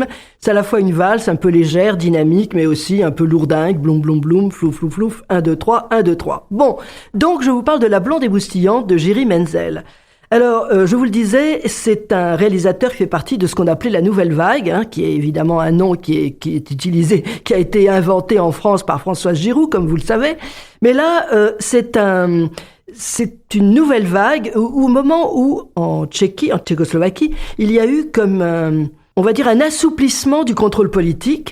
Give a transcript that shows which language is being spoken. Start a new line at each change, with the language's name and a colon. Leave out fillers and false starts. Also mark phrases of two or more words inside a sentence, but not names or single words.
French: C'est à la fois une valse un peu légère, dynamique, mais aussi un peu lourdingue, bloum, bloum, bloum, flouf, flouf, flouf, 1, 2, 3, 1, 2, 3. Bon, donc je vous parle de La blonde émoustillante de Jiří Menzel. Alors, je vous le disais, c'est un réalisateur qui fait partie de ce qu'on appelait la Nouvelle Vague, qui est évidemment un nom qui est utilisé, qui a été inventé en France par Françoise Giroud, comme vous le savez. Mais là, c'est une nouvelle vague au moment où, en Tchécoslovaquie, il y a eu comme, on va dire, un assouplissement du contrôle politique.